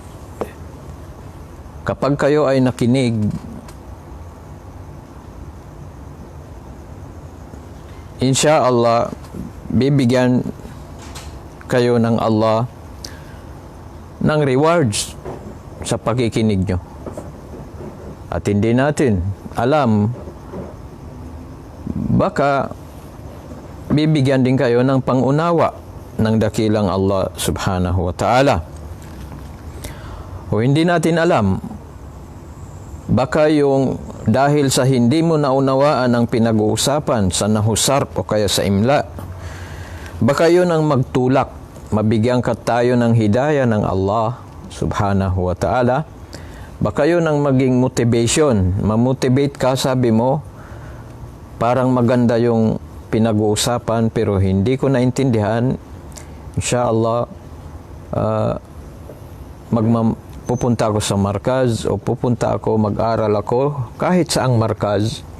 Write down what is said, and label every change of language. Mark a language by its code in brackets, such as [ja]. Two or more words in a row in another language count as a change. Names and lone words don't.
[tl] Kapag kayo ay nakinig, [ar] إن شاء الله, [tl] bibigyan kayo ng Allah ng rewards sa pakikinig nyo. At hindi natin alam, baka bibigyan din kayo ng pangunawa ng dakilang Allah [ar] سبحانه وتعالى. [tl] O hindi natin alam, baka yung dahil sa hindi mo naunawaan ang pinag-uusapan sa nahusar o kaya sa imla, baka yun ang magtulak, mabigyan ka tayo ng hidayah ng Allah [ar] سبحانه وتعالى. [tl] Baka yun ang maging motivation, mamotivate ka, sabi mo, parang maganda yung pinag-uusapan pero hindi ko naintindihan. Inshallah, pupunta ako sa markaz o pupunta ako, mag-aral ako kahit saang markaz.